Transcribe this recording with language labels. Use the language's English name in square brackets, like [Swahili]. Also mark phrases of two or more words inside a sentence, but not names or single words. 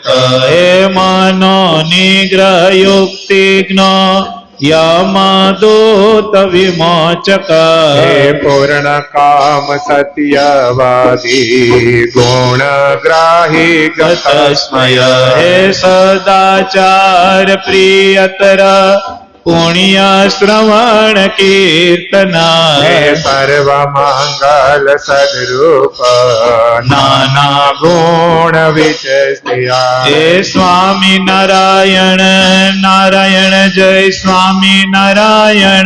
[Sanskrit] हे मनो निग्रह युक्तिज्ञ यमदूत विमोचक हे पूर्ण काम सत्यवादी गुणग्राही गतस्मय हे सदाचार प्रियतर પુણ્ય શ્રવણ કીર્તના હે સર્વ મંગલ સદરૂપ નાના ગુણ વિચસ્યા હે સ્વામી નારાયણ નારાયણ જય સ્વામી નારાયણ